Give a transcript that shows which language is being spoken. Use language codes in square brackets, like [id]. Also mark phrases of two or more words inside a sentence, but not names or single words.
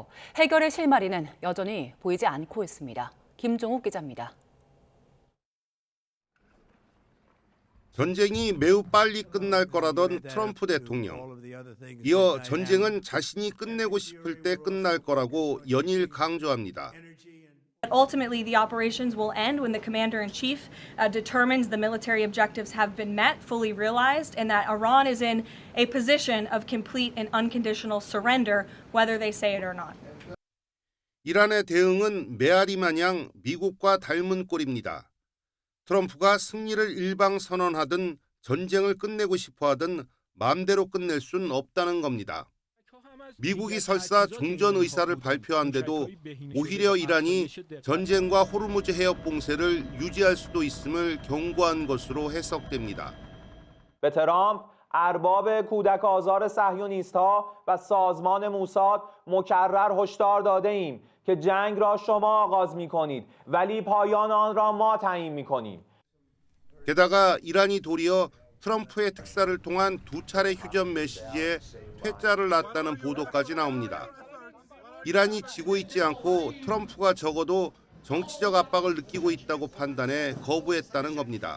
[ko] 해결의 실마리는 여전히 보이지 않고 있습니다. 김종욱 기자입니다. 전쟁이 매우 빨리 끝날 거라던 트럼프 대통령. 이어 전쟁은 자신이 끝내고 싶을 때 끝날 거라고 연일 강조합니다. [en] Ultimately, the operations will end when the commander-in-chief determines the military objectives have been met, fully realized, and that Iran is in a position of complete and unconditional surrender, whether they say it or not. [ko] 이란의 대응은 메아리 마냥 미국과 닮은 꼴입니다. 트럼프가 승리를 일방 선언하든 전쟁을 끝내고 싶어하든 마음대로 끝낼 수는 없다는 겁니다. 미국이 설사 종전 의사를 발표한데도 오히려 이란이 전쟁과 호르무즈 해협 봉쇄를 유지할 수도 있음을 경고한 것으로 해석됩니다. [fa] به ترامپ ارباب کودک آزار صهیونیست‌ها و سازمان موساد مکرر هشدار داده ایم که جنگ را شما آغاز می‌کنید ولی پایان آن را ما تعیین می‌کنیم. [ko] 게다가 이란이 도리어 트럼프의 특사를 통한 두 차례 휴전 메시지에 퇴짜를 놨다는 보도까지 나옵니다. 이란이 지고 있지 않고 트럼프가 적어도 정치적 압박을 느끼고 있다고 판단해 거부했다는 겁니다.